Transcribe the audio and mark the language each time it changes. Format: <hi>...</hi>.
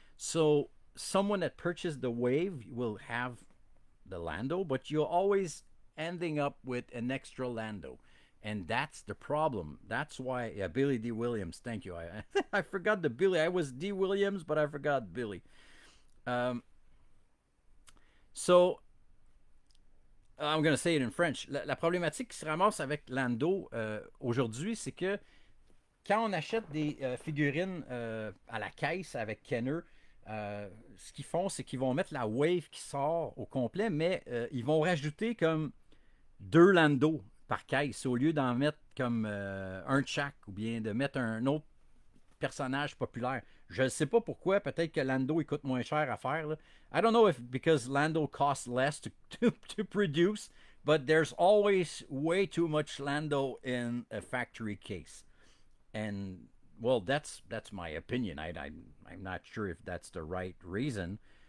<en>So someone that purchased the wave will have the Lando, but you're always ending up with an extra Lando, and that's the problem. That's why Billy D. Williams. Thank you. I forgot the Billy. I was D. Williams, but I forgot Billy. So I'm going to say it in French.</en> <fr>La problématique qui se ramasse avec Lando aujourd'hui, c'est que quand on achète des figurines à la caisse avec Kenner, ce qu'ils font, c'est qu'ils vont mettre la wave qui sort au complet, mais ils vont rajouter comme 2 Lando par caisse au lieu d'en mettre comme un de chaque, ou bien de mettre un autre personnage populaire. Je ne sais pas pourquoi. Peut-être que Lando il coûte moins cher à faire. Là.</fr> <en>I don't know if because Lando costs less to produce, but there's always way too much Lando in a factory case. And well, that's my opinion. I'm not sure if that's the right reason.</en>